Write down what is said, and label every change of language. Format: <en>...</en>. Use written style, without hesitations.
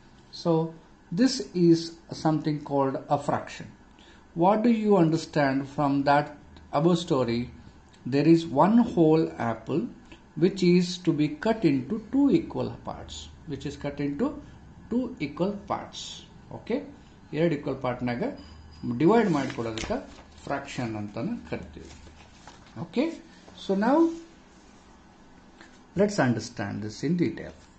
<en>So this is something called a fraction. What do you understand from that above story? There is one whole apple which is to be cut into 2 equal parts. Which is cut into 2 equal parts.</en> <kn>Okay,</kn> <en>2 equal part</en> <kn>ನಾಗ divide ಮಾಡಿಕೊಡೋದಕ್ಕೆ fraction ಅಂತಾನೆ ಕರಿತೀವಿ.</kn> <en>Okay, so now let's understand this in detail.</en>